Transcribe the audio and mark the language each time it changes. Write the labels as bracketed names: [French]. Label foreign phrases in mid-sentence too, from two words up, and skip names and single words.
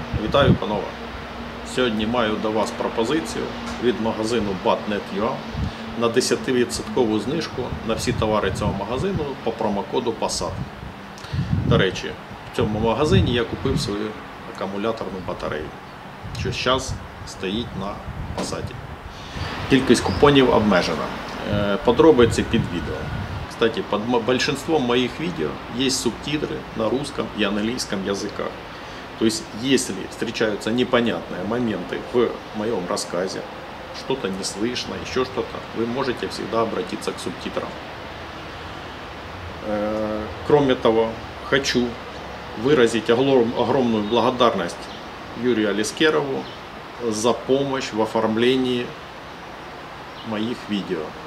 [Ukrainian] Вітаю, панове! Сьогодні маю до вас пропозицію від магазину BAT.net.ua на 10% знижку на всі товари цього магазину по промокоду PASSAT. До речі, в цьому магазині я купив свою акумуляторну батарею, що зараз стоїть на PASSAT. Кількість купонів обмежена. Подробиці під відео. [Russian] Кстати, под большинством моих видео есть субтитры на русском и английском языках. То есть, если встречаются непонятные моменты в моем рассказе, что-то не слышно, еще что-то, вы можете всегда обратиться к субтитрам. Кроме того, хочу выразить огромную благодарность Юрию Алискерову за помощь в оформлении моих видео.